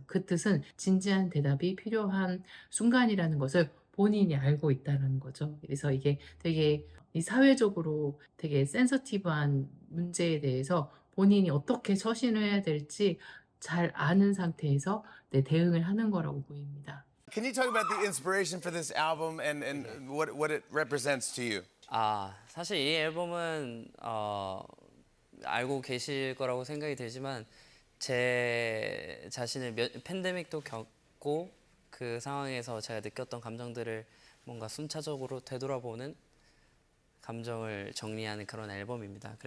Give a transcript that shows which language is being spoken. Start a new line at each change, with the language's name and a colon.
Korean: 그 뜻은 진지한 대답이 필요한 순간이라는 것을 본인이 알고 있다는 거죠. 그래서 이게 되게 이 사회적으로 되게 센서티브한 문제에 대해서 본인이 어떻게 처신을 해야 될지 잘 아는 상태에서 대응을 하는 거라고 보입니다.
English: Can you talk about the inspiration for this album and what it represents to you?
Korean: 사실 이 앨범은 알고 계실 거라고 생각이 들지만 제 자신을 팬데믹도 겪고 그 상황에서 제가 느꼈던 감정들을 뭔가 순차적으로 되돌아보는 감정을 정리하는 그런 앨범입니다.